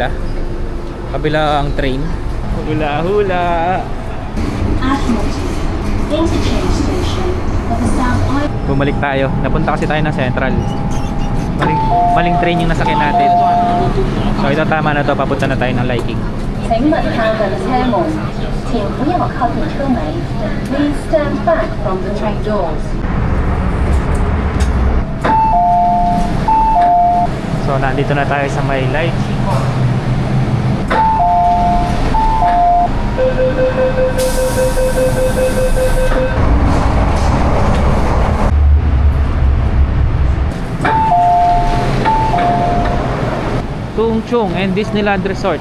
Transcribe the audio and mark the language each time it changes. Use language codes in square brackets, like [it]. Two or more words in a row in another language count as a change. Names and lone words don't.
[tl] Kabila ang train. Hula hula. Bumalik tayo. Napunta kasi tayo ng Central. Maling train yung nasakyan natin. So ito tama na to, papunta na tayo ng Liking. [zh] 请稳靠的车門，請不要靠近車尾。 [en] Please stand back from the train doors. [tl] So nandito na tayo sa may Liking. Tung Chung and Disneyland Resort.